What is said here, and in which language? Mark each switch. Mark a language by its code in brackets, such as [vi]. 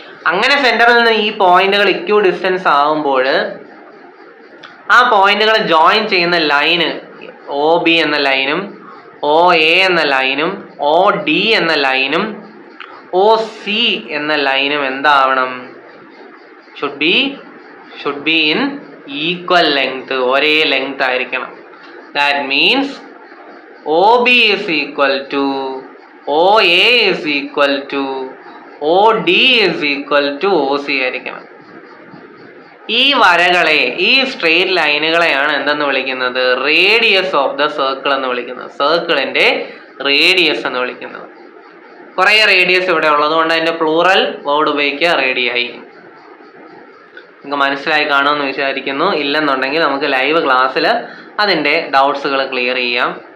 [ml] അങ്ങനെ സെന്ററിൽ നിന്ന് ഈ പോയിന്റുകൾ ഇക്യു ഡിസ്റ്റൻസ് ആകുമ്പോൾ ആ പോയിന്റുകൾ ജോയിൻ ചെയ്യുന്ന ലൈന് OB എന്ന ലൈനും OA എന്ന ലൈനും OD എന്ന ലൈനും OC എന്ന ലൈനും എന്താവണം? [en] should be in equal length, [ml] ഒരേ ലെങ്ത് ആയിരിക്കണം. [en] That means OB is equal to OA is equal to OD is equal to OC [ml] ആയിരിക്കണം. ഈ വരകളെ, ഈ സ്ട്രെയിറ്റ് ലൈനുകളെയാണ് എന്തെന്ന് വിളിക്കുന്നത്? [en] radius of the circle [ml] എന്ന് വിളിക്കുന്നത്. സർക്കിളിന്റെ റേഡിയസ് എന്ന് വിളിക്കുന്നത്. കുറേ റേഡിയസ് ഇവിടെ ഉള്ളത് കൊണ്ട് അതിന്റെ പ്ലൂറൽ വേർഡ് ഉപയോഗിക്കുക, റേഡിയായി. നിങ്ങൾക്ക് മനസ്സിലായി കാണുമെന്ന് വിചാരിക്കുന്നു. ഇല്ലെന്നുണ്ടെങ്കിൽ നമുക്ക് ലൈവ് ക്ലാസ്സിൽ അതിൻ്റെ ഡൗട്ട്സുകൾ ക്ലിയർ ചെയ്യാം.